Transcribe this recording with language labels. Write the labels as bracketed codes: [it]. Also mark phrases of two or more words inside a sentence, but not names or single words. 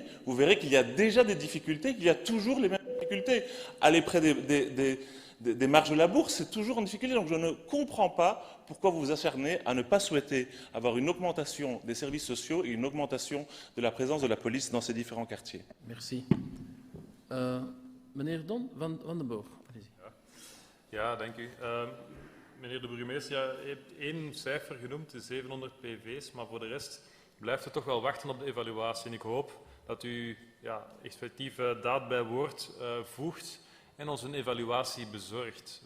[fr] Vous verrez qu'il y a déjà des difficultés, qu'il y a toujours les mêmes difficultés. Aller près des marges de la bourse, c'est toujours en difficulté. Donc je ne comprends pas pourquoi vous vous acharnez à ne pas souhaiter avoir une augmentation des services sociaux et une augmentation de la présence de la police dans ces différents quartiers. Merci. [nl] Meneer Van den Boog, allez-y. Ja, dank u. Meneer de burgemeester, ja, u hebt één cijfer genoemd, de 700 PV's, maar voor de rest blijft het toch wel wachten op de evaluatie. En ik hoop dat u effectief daad bij woord voegt en ons een evaluatie bezorgt.